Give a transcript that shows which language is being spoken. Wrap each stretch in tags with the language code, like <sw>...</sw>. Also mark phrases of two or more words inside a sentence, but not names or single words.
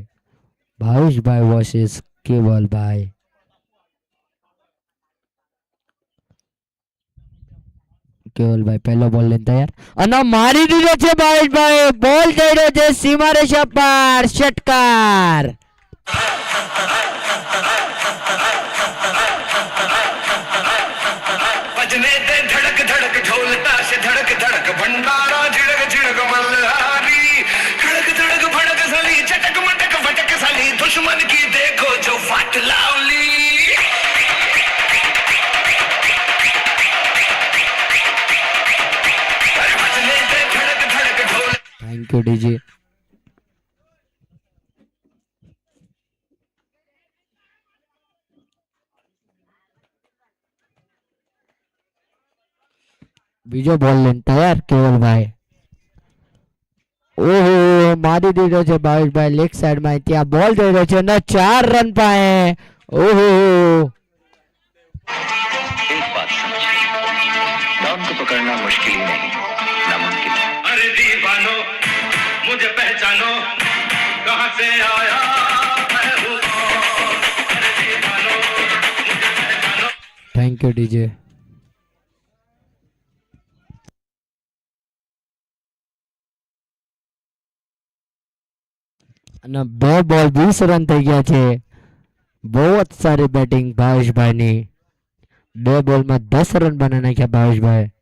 <gu>ભાવેશભાઈ વર્સિસ કેવલભાઈ। કેવલભાઈ પહેલો બોલ લઈને તૈયાર અને મારી દીધો છે ભાવેશભાઈ। બોલ જઈ રહ્યો છે સીમા રેખા પર, ષટકાર।</gu> <hi>बजने दे धड़क धड़क ढोल ताश धड़क धड़क भंडारा झिड़क झिड़क मल्हारी खड़क धड़क भड़क सली चटक मटक फटक सली दुश्मन की देखो जो फाट लावली अरे बजने दे धड़क धड़क ढोल।</hi> <en>Thank you DJ.</en> <gu>બીજો બોલ લઈને તૈયાર કેવલભાઈ। ઓહો મારી દીધો છે ભાવેશભાઈ લેગ સાઈડમાં। ત્યાં બોલ જઈ રહ્યો છે અને 4 રન પાએ। ઓહો</gu> <hi>एक बात समझिए, डॉन को पकड़ना मुश्किल ही नहीं, नामुमकिन है। अरे दीवानो मुझे पहचानो कहाँ से आया मैं हूँ कौन? अरे दीवानो मुझे पहचानो।</hi> <en>Thank you DJ.</en> <gu>અને 2 બોલ 20 રન થઈ ગયા છે। બહુ જ સારી બેટિંગ ભાવેશભાઈની। 2 બોલમાં 10 રન બનાવી નાખ્યા ભાવેશભાઈ।</gu>